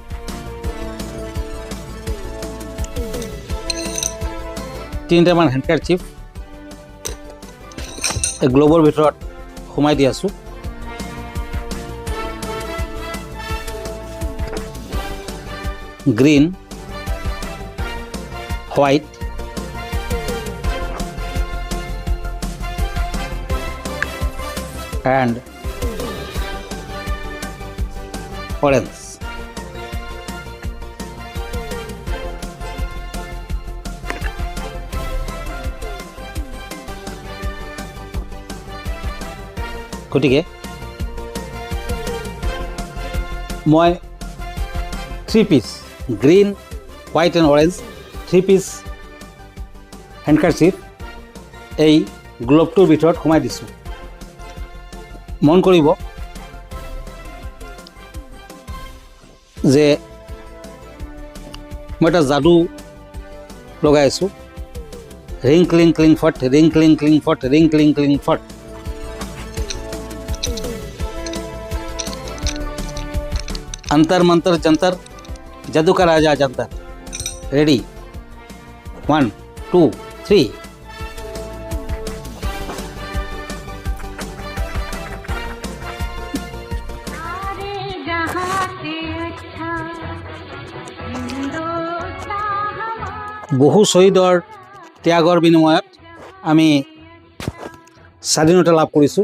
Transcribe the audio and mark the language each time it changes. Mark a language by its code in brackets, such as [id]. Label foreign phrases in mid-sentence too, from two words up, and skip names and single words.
[as] তিনিটামান হেণ্ডকাৰচিফ এই গ্ল'ভৰ ভিতৰত সোমাই দি আছোঁ। [en] Green, White, and orange. [as] গতিকে মই 3 পিচ [en] green, white and orange [as] 3 পিচ হেণ্ডকাৰচিফ এই গ্ল'ভটোৰ ভিতৰত সোমাই দিছোঁ। মন কৰিব যে মই এটা যাদু লগাই আছোঁ। ৰিং ক্লিং ক্লিং ফট, ৰিং ক্লিং ক্লিং ফট, ৰিং ক্লিং ক্লিং ফট। [hi] अंतर मंतर जंतर, जादू का राजा जंतर। [en] Ready, 1 2 3. [as] বহু শ্বহীদৰ ত্যাগৰ বিনিময়ত আমি স্বাধীনতা লাভ কৰিছোঁ।